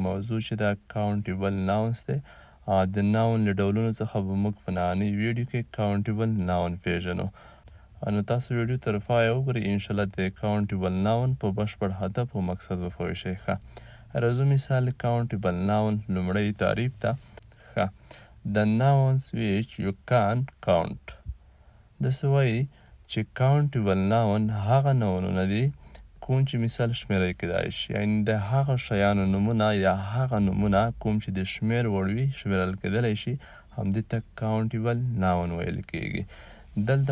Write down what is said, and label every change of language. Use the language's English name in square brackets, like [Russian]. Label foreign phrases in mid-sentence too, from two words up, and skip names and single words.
[Pashto] موضوع چې ده [English] countable nouns [Pashto] دی د ناون له ډولونو څخه به موږ په نننۍ ویډیو کې [English] countable noun [Pashto] پیژنو نو تاسو ویډیو تر پایه وګورئ انشاءالله د [English] countable noun [Pashto] په بشپړ هدف او مقصد به پوه شئ ښه راځو مثال [English] countable noun [Pashto] لومړی تعریف ته ښه د [English] nouns which you can [Pashto] count داسې وایي چې [English] countable noun [Pashto] هغه ناونونه دي کوم چې مثال شمیرل کیدای شي یعنې د هغه شیانو نومونه یا هغه نومونه کوم چې د شمیر وړ وي شمیرل کیدلی شي همدې ته [English] countable noun [Pashto] ویل کیږي دلته